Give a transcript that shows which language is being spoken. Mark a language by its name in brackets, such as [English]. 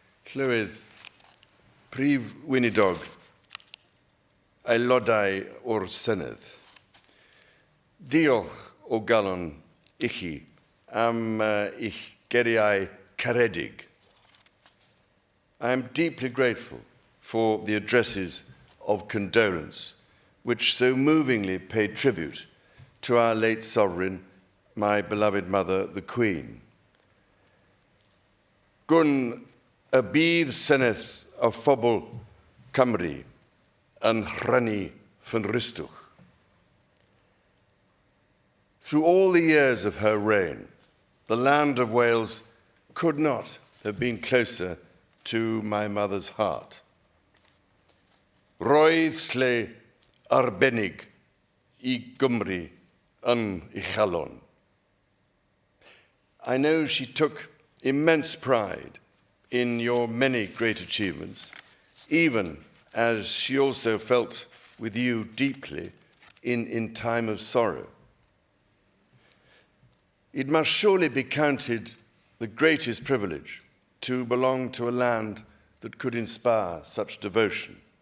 [Welsh] Llywydd, Prif Weinidog, aelodau o'r Senedd, diolch o galon i chi am eich geriau caredig. [English] I am deeply grateful for the addresses of condolence which so movingly paid tribute to our late sovereign, my beloved mother, the Queen. [Welsh] Gwn y bydd Senedd o phobl Cymru yn rhannu fy nristwch. [English] Through all the years of her reign, the land of Wales could not have been closer to my mother's heart. [Welsh] Roedd lle arbennig I Gymru yn ei chalon. [English] I know she took immense pride in your many great achievements, even as she also felt with you deeply in time of sorrow. It must surely be counted the greatest privilege to belong to a land that could inspire such devotion.